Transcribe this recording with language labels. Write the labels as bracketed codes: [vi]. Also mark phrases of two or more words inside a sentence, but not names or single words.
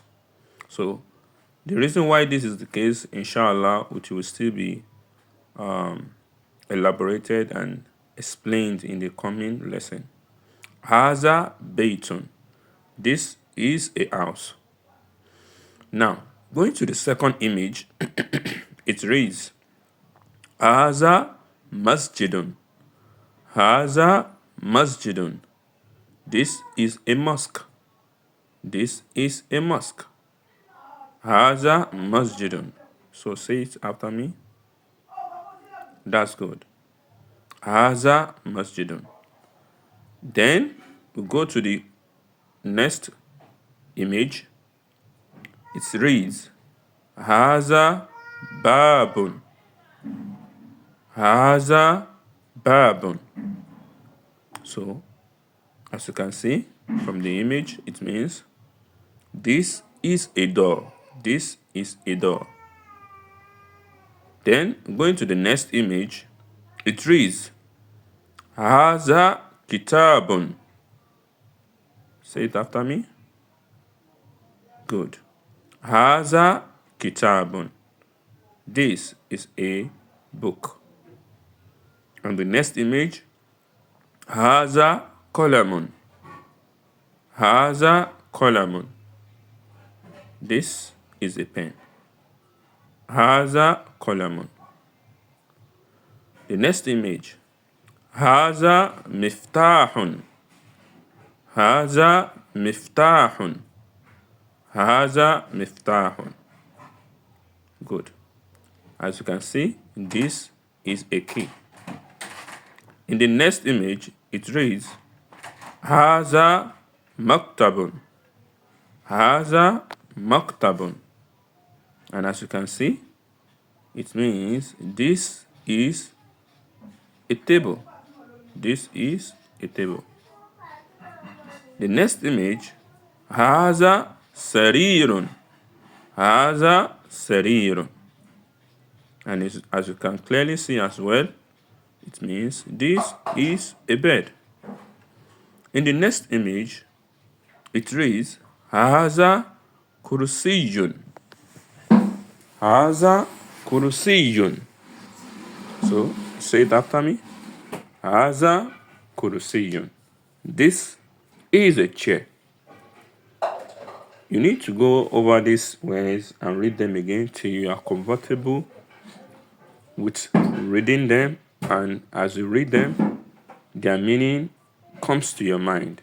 [en] So the reason why this is the case, inshallah, which will still be elaborated and explained in the coming lesson. [ar] هذا بيت. [en] This is a house. Now, going to the second image, it reads, [ar] هذا مسجد. هذا مسجد. [en] This is a mosque. This is a mosque. [ar] هذا مسجد. [en] So say it after me. That's good. [ar] هذا مسجد. [en] Then we go to the next image. It reads, [ar] هذا باب. هذا باب. [en] So, as you can see from the image, it means this is a door. This is a door. Then, going to the next image, it reads, [ar] هذا كتاب. [en] Say it after me. Good. [ar] هذا كتاب. [en] This is a book. And the next image, [ar] هذا قلم. هذا قلم. [en] This is a pen. [ar] هذا قلم. [en] The next image, [ar] هذا مفتاح. هذا مفتاح. هذا مفتاح. [en] Good. As you can see, this is a key. In the next image, it reads, [ar] هذا مكتب. هذا مكتب. [en] And as you can see, it means this is a table. This is a table. The next image, [ar] هذا سرير. هذا سرير. [en] And as you can clearly see as well, it means this is a bed. In the next image, it reads, [ar] هذا كرسي. هذا كرسي. [en] So, say it after me. [ar] هذا كرسي. [en] This is a chair. You need to go over these words and read them again till you are comfortable with reading them, and as you read them, their meaning comes to your mind.